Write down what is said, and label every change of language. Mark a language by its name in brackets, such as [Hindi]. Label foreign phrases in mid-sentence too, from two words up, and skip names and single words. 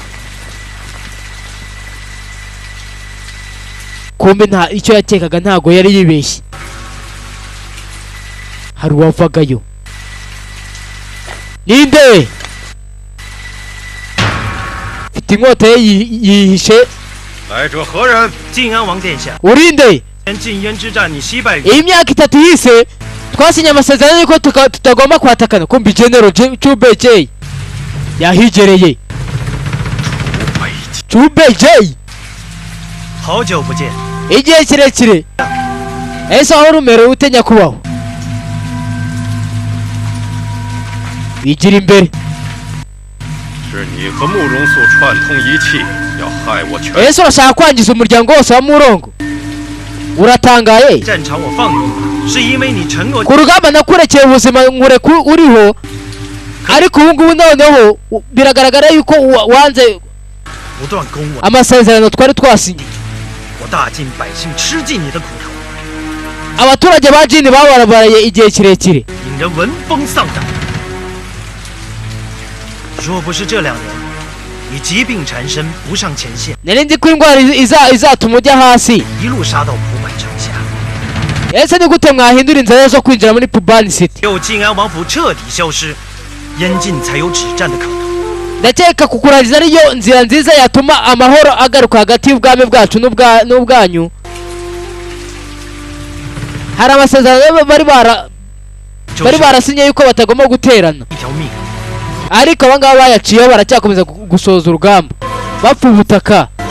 [Kinyarwanda] kumbe nta icyo yakekaga ntago yari yibeshye hari uwavagayo ninde mfite inkota ye yihishe [Chinese] 来者何人？靖安王殿下。 [Kinyarwanda] urinde [Chinese] 禁烟之战你惜败。 [Kinyarwanda] iyi myaka 3 ihise twasinye amasezerano yuko tutagomba kwatakana kumbi General Chube J yahigereye. Chube J [Chinese] 好久不见。 [Kinyarwanda] igihe kirekire. Ese aho rumero ute nyakubahwa? Bigira imbere. [Chinese] 是你和慕容素串通一气，要害我全。 [Kinyarwanda] Ese urashaka kwangiza umuryango wose wa Murongo? Uratangaye? [Chinese] 战场我放你，是因为你承诺。 [Kinyarwanda] ku rugamba nakurekeye ubuzima nkureka uriho, ariko ubu ngubu noneho biragaragara yuko wanze [Chinese] 不断攻我。 [Kinyarwanda] amasezerano twari twasinye. [Chinese] 我大晋百姓吃尽你的苦头。 [Kinyarwanda] abaturage ba Jini babarabaraye igihe kirekire. [Chinese] 引人闻风丧胆。若不是这2年，你疾病缠身，不上前线， [Kinyarwanda] nari nzi ko indwara izatuma ujya hasi. [Chinese] 一路杀到蒲坂城下。 [Kinyarwanda] ese ni gute mwahindura inzira zo kwinjira muri Pubani City? [Chinese] 只有晋安王府彻底消失，燕晋才有止战的可能。 [Kinyarwanda] ndakeka kukurangiza ariyo nzira nziza yatuma amahoro agaruka hagati y'ubwami bwacu n'ubwanyu. hari amasezerano bari barasinye yuko batagomba guterana, ariko abangaba bayaciyeho baracyakomeza gusoza urugamba bapfa ubutaka.